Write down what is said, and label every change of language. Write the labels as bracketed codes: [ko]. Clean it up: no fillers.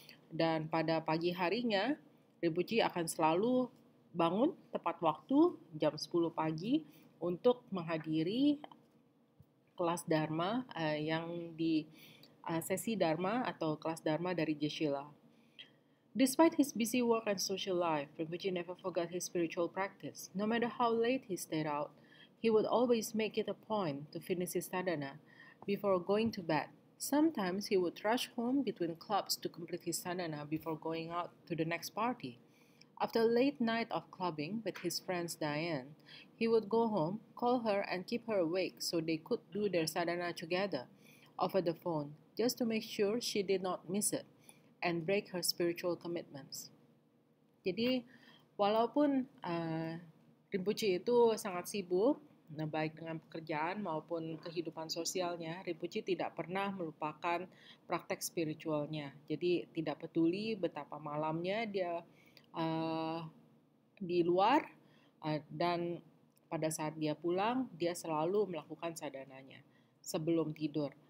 [id] Dan pada pagi harinya, Rinpoche akan selalu bangun tepat waktu jam 10 pagi untuk menghadiri kelas Dharma yang di sesi Dharma atau kelas Dharma dari Geshe-la. [en] Despite his busy work and social life, Rinpoche never forgot his spiritual practice. No matter how late he stayed out, he would always make it a point to finish his sadhana before going to bed. Sometimes he would rush home between clubs to complete his sadhana before going out to the next party. After a late night of clubbing with his friend Diane, he would go home, call her, and keep her awake so they could do their sadhana together over the phone, just to make sure she did not miss it and break her spiritual commitments. [id] Jadi, walaupun Rinpoche itu sangat sibuk, baik dengan pekerjaan maupun kehidupan sosialnya, Rinpoche tidak pernah melupakan praktek spiritualnya. Jadi, tidak peduli betapa malamnya dia di luar dan pada saat dia pulang, dia selalu melakukan sadhananya sebelum tidur.